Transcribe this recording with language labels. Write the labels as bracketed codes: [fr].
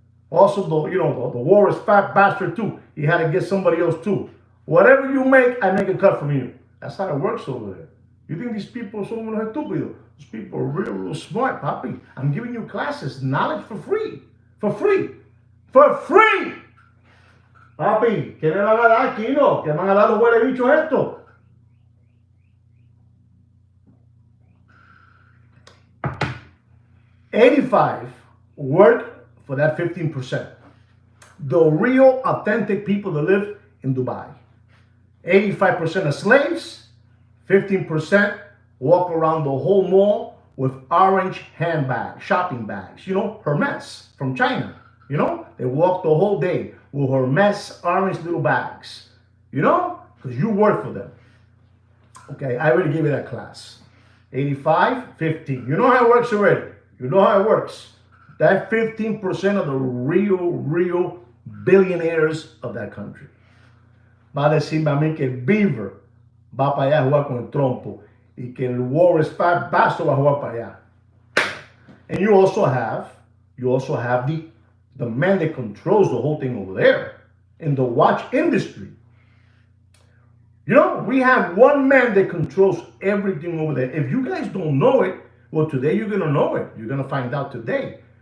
[en] Also, the Warris fat bastard too. He had to get somebody else too. Whatever you make, I make a cut from you. That's how it works over there. You think these people [es] son unos estúpidos? [en] These people are real smart, papi. I'm giving you classes, knowledge for free. For free. For free. [es] Papi, ¿qué me van a dar aquí, no? ¿Qué van a dar los huele bichos estos? [en] $85 work for that 15%. The real, authentic people that live in Dubai. 85% are slaves, 15% walk around the whole mall with orange handbags, shopping bags, you know, Hermes from China, you know, they walk the whole day with Hermes orange little bags, you know, because you work for them. Okay, I already gave you that class. 85, 15. You know how it works already. You know how it works. That 15% of the real billionaires of that country. [es] Va a decirme a mí que el Beaver va para allá a jugar con el trompo y que el Warris Fat Basso va a jugar para allá. [en] And you also have the man that controls the whole thing over there in the watch industry. We have one man that controls everything over there. If you guys don't know it, well, today you're gonna know it. You're gonna find out today.